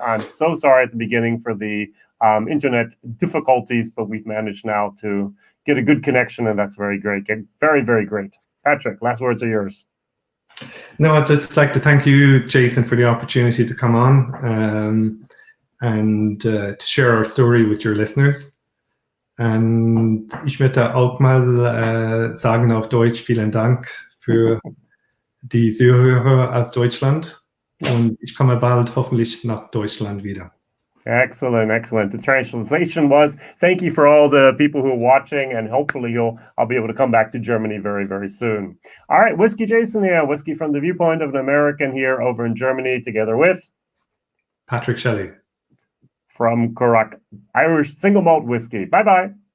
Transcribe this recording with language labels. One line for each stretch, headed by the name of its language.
English: I'm so sorry at the beginning for the internet difficulties, but we've managed now to get a good connection, and that's very great. Very, very great. Patrick, last words are yours. No, I'd just like to thank you, Jason, for the opportunity to come on and to share our story with your listeners.
German: Und ich möchte auch mal sagen auf Deutsch, vielen Dank für die Zuhörer aus Deutschland. Und ich komme bald hoffentlich nach Deutschland wieder.
English: Excellent, excellent. The translation was, thank you for all the people who are watching, and hopefully I'll be able to come back to Germany very, very soon. All right, Whiskey Jason here, whiskey from the viewpoint of an American here over in Germany, together with Patrick Shelley from Currach Irish Single Malt Whiskey. Bye-bye.